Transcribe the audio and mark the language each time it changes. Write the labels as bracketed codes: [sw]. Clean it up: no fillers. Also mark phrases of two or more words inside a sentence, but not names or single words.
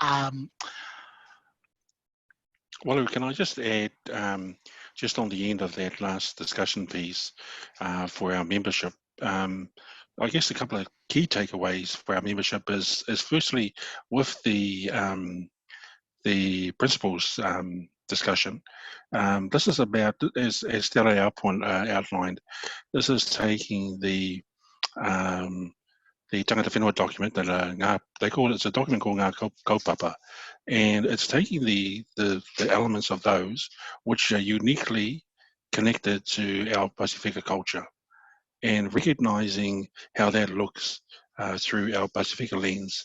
[en] Well, can I just add, just on the end of that last discussion piece for our membership, I guess a couple of key takeaways for our membership is firstly, with the principles discussion, this is about, as Stella outlined, this is taking the [mi] tangata whenua [en] document that they call it, it's a document called Ngā Kaupapa, and it's taking the elements of those which are uniquely connected to our Pasifika culture and recognizing how that looks through our Pasifika lens.